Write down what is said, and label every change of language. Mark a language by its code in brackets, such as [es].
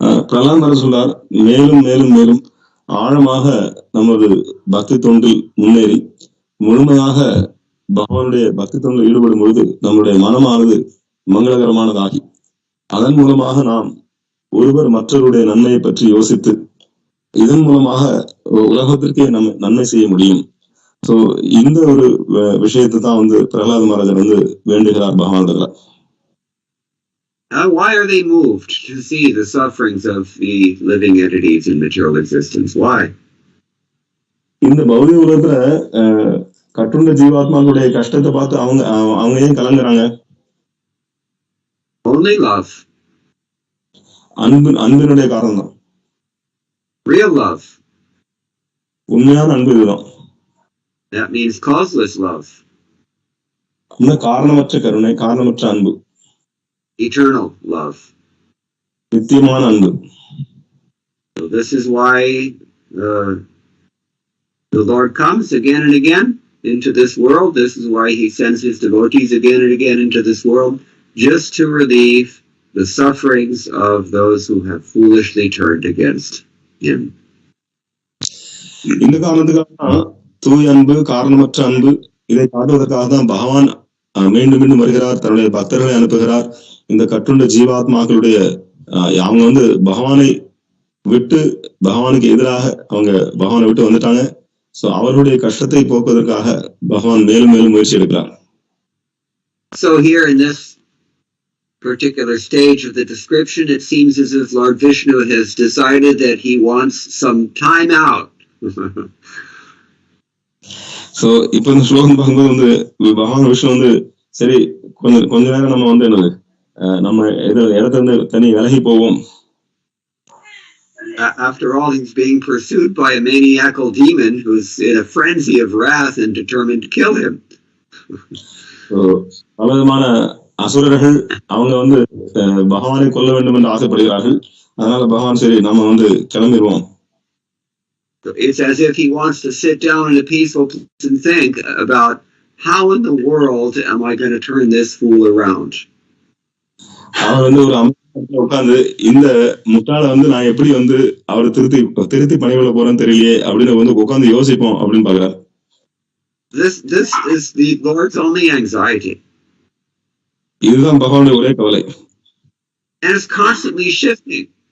[ta] பிரகலாத் மகாராஜ் சொல்றார், மேலும் மேலும் மேலும் ஆழமாக நமது பக்தி தொண்டில் முன்னேறி முழுமையாக பகவானுடைய பக்தி தொண்டில் ஈடுபடும் பொழுது நம்முடைய மனமானது மங்களகரமானதாகி அதன் மூலமாக நாம் ஒருவர் மற்றவருடைய நன்மையை பற்றி யோசித்து இதன் மூலமாக உலகத்திற்கே நன்மை செய்ய முடியும். சோ இந்த ஒரு விஷயத்தை தான் வந்து பிரகலாத் மகாராஜர் வந்து வேண்டுகிறார் பகவானிடத்துல. [en] Why are they moved to see the sufferings of the living entities in material existence? Why? [ta] இந்த பௌதிக உலகத்துல கட்டுண்ட ஜீவாத்மாக்களுடைய கஷ்டத்தை பார்த்து அவங்க ஏன் கலங்குறாங்க? [en] Only love. [ta] அன்பினுடைய காரணம் தான். [en] Real love. [ta] உண்மையான அன்பு இதுதான். [en] That means causeless love. [ta] இந்த காரணமற்ற கருணை, காரணமற்ற அன்பு. [en] Eternal love. [ta] நித்தியமான அன்பு. [en] So this is why the Lord comes again and again into this world. This is why he sends his devotees again and again into this world, just to relieve the sufferings of those who have foolishly turned against him. [ta] இந்த காரணத்துக்காக தூய அன்பு, காரணமற்ற அன்பு இதை காட்டுவதற்காக தான் பகவான் மீண்டும் மீண்டும் வருகிறார், தன்னுடைய பக்தர்களை அனுப்புகிறார். இந்த கட்டுண்ட ஜீவாத்மாக்களுடைய அவங்க வந்து பகவானை விட்டு பகவானுக்கு எதிராக அவங்க பகவானை விட்டு வந்துட்டாங்க. சோ அவருடைய கஷ்டத்தை போக்குவதற்காக பகவான் மேலும் மேலும் முயற்சி எடுக்கிறார். [en] So here in this particular stage of the description, it seems as if Lord Vishnu has decided that he wants some time out. [ta] So இப்ப இந்த ஸ்லோகம் பார்க்கும்போது வந்து பகவான் விஷ்ணு வந்து சரி கொஞ்ச நேரம் நம்ம வந்து என்னது நம்ம இடத்துல இருந்து தனி விலகி போவோம். [en] After all, he's being pursued by a maniacal demon who's in a frenzy of wrath and determined to kill him. [ta] பலவிதமான அசுரர்கள் அவங்க வந்து பகவானை கொல்ல வேண்டும் என்று ஆசைப்படுகிறார்கள். அதனால பகவான் சரி நம்ம வந்து கிளம்பிடுவோம். [en] It's as if he wants to sit down in a peaceful place and think about how in the world am I going to turn this fool around. [ta] அவர் வந்து ஒரு அமைதியா உட்கார்ந்து இந்த முட்டாள வந்து நான் எப்படி வந்து அவரை திருத்தி பணிகொள்ள போறேன்னு தெரியலையே அப்படின்னு வந்து உட்கார்ந்து யோசிப்போம் அப்படின்னு பாக்குறாரு. [en] This is the Lord's only anxiety. [ta] இதுதான் பகவானுடைய ஒரே கவலை. [en] And it's constantly shifting.